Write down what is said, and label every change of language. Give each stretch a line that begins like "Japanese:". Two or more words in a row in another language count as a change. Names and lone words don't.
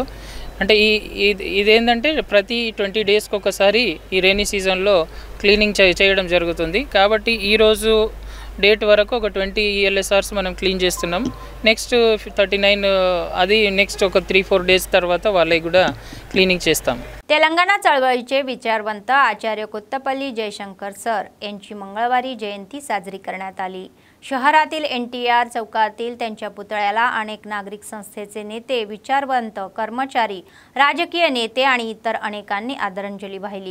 Telugu: అంటే ఇదేంటంటే ప్రతి 20 డేస్కి ఒకసారి ఈ
English: rainy season cleaning
Telugu: చేయడం జరుగుతుంది। కాబట్టి ఈరోజు డేట్ వరకు ఒక 20 ఈఎల్ఎస్ఆర్స్ మనం క్లీన్ చేస్తున్నాం। నెక్స్ట్ 39 అది నెక్స్ట్ ఒక 3-4 డేస్ తర్వాత వాళ్ళకి కూడా क्लिनिंग చేస్తాం।
Marathi: तेलंगणा चळवळीचे विचारवंत आचार्य कोत्तपल्ली जयशंकर सर यांची मंगळवारी जयंती साजरी करण्यात आली। शहरातील एनटीआर चौकातील त्यांच्या पुतळ्याला अनेक नागरिक संस्थेचे नेते, विचारवंत, कर्मचारी, राजकीय नेते आणि इतर अनेकांनी आदरांजली वाहिली।